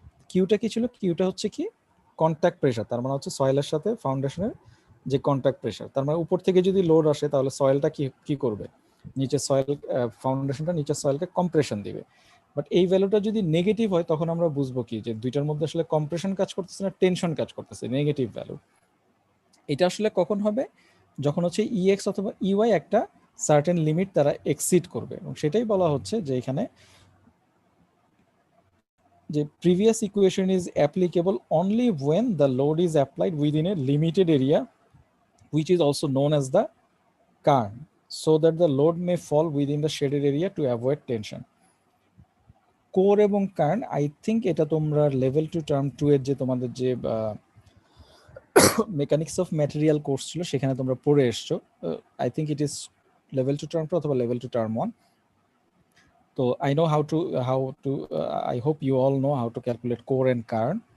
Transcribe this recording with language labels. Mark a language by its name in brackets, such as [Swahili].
[Bangla] কিউটা কি ছিল, কিউটা হচ্ছে কি কন্ট্যাক্ট প্রেশার, তার মানে হচ্ছে সয়েলের সাথে ফাউন্ডেশনের যে কন্ট্যাক্ট প্রেশার, তার মানে উপর থেকে যদি লোড আসে তাহলে সয়েলটা কি করবে, নিচে সয়েল ফাউন্ডেশনটা নিচের সয়েলকে কম্প্রেশন দিবে। বাট এই ভ্যালুটা যদি নেগেটিভ হয় তখন আমরা বুঝবো কি যে দুইটার মধ্যে আসলে কম্প্রেশন কাজ করতেছে না টেনশন কাজ করতেছে, নেগেটিভ ভ্যালু। এটা আসলে কখন হবে, যখন হচ্ছে ইএক্স অথবা ইওয়াই একটা সার্টেন লিমিট তারা এক্সিড করবে। এবং সেটাই বলা হচ্ছে যে এখানে যে [English] previous equation is applicable only when the load is applied within a limited area which is also known as the cairn, so that the load may fall within the shaded area to avoid tension. [Bangla] Core এবং Karn, [English] I think [Bangla] এটা তোমরা level 2 term 2 এর যে তোমাদের যে mechanics of material course ছিল সেখানে তোমরা পড়ে এসছো। [English] I think it is level 2 term 2 [Bangla] অথবা [English] Level 2 term 1। তো I know how to I hope you all know how to calculate core and kern.